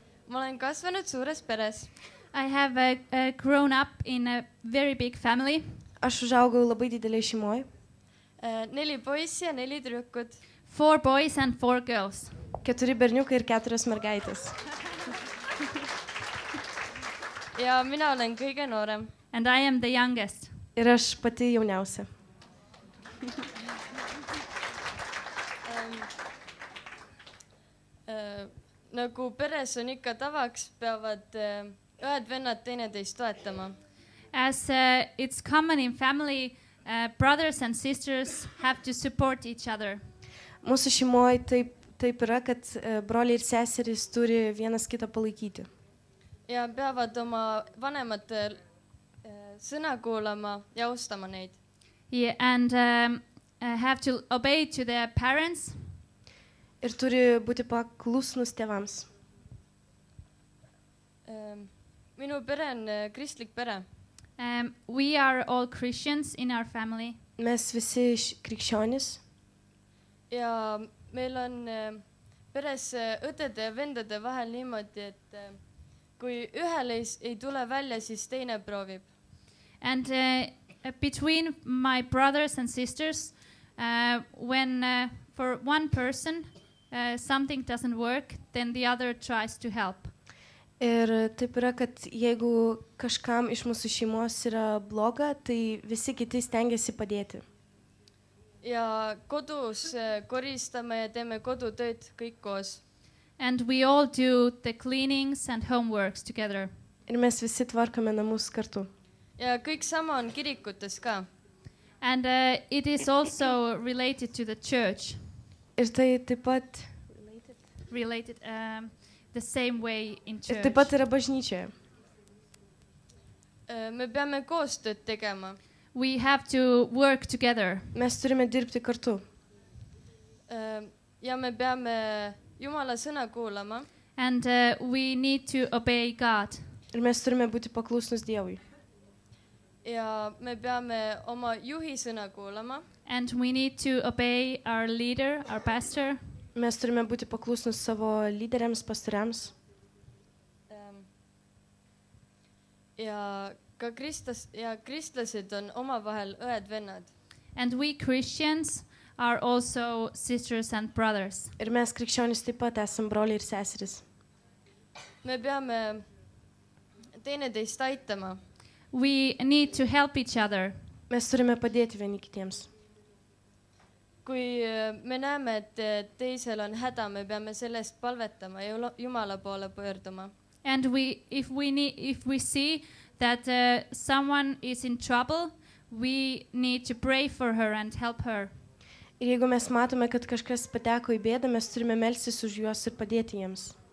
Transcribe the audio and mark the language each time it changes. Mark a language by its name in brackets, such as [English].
[Estonian] Ma olen kasvanud suures peres. [English] I have grown up in a very big family. [Lithuanian] Aš užaugau labai didelėje šeimoje. [Estonian] 4 poissi ja 4 tüdrukut. [English] 4 boys and 4 girls. [Lithuanian] 4 berniukai ir 4 mergaitės. [Estonian] Ja mina olen kõige noorem. [English] And I am the youngest. [Lithuanian] Ir aš pati jauniausia. [Estonian] Nagu peres on ikka tavaks, peavad õed-vennad teineteist toetama. [English] As it's common in family, brothers and sisters have to support each other. [Lithuanian] Mūsų šeimoje taip yra, kad broliai ir seserys turi vienas kitą palaikyti. [Estonian] Ja peavad oma vanemate sõna kuulama ja austama neid. [English] Yeah, and have to obey to their parents. [Lithuanian] Ir turi būti paklusnus tėvams. [Estonian] Minu pere on kristlik pere. [English] We are all Christians in our family. [Lithuanian] Mes visi krikščionys. [Estonian] Ja meil on peres õdede ja vendade vahel niimoodi, et kui ühele ei tule välja, siis teine proovib. [English] And between my brothers and sisters, when for one person something doesn't work, then the other tries to help. [Lithuanian] Ir taip yra, kad jeigu kažkam iš mūsų šeimos yra bloga, tai visi kiti stengiasi padėti. [Estonian] Ja kodus koristame ja teeme kodutööd kõik koos. [English] And we all do the cleanings and homeworks together. [Lithuanian] Ir mes visi tvarkame namus kartu. [Estonian] Ja kõik sama on kirikutes ka. [English] And it is also related to the church. [Lithuanian] Ir tai taip pat [English] Related the same way in church. [Lithuanian] Ir taip pat yra bažnyčioje. [Estonian] Me peame koostööd tegema. [English] We have to work together. [Lithuanian] Mes turime dirbti kartu. [Estonian] Ja me peame Jumala sõna kuulama. [English] And we need to obey God. [Lithuanian] Ir mes turime būti paklusnus Dievui. [Estonian] Ja me peame oma juhi sõna kuulama. [English] And we need to obey our leader, our pastor. [Lithuanian] Mes turime būti paklusnus savo lyderiams, pastoriams. [Estonian] Ja ka kristlased on omavahel õed-vennad. [English] And we Christians are also sisters and brothers. [Lithuanian] Ir mes krikščionys taip pat esam broliai ir seserys. [Estonian] Me peame teineteist aitama. [English] We need to help each other. [Lithuanian] Mes turime padėti vieni kitiems. [Estonian] kui me näeme, et teisel on häda, me peame sellest palvetama ja Jumala poole pöörduma. [English] And if we see that someone is in trouble, we need to pray for her and help her. [Lithuanian] Ir jeigu mes matome, kad kažkas pateko į bėdą, mes turime melstis už juos ir padėti jiems.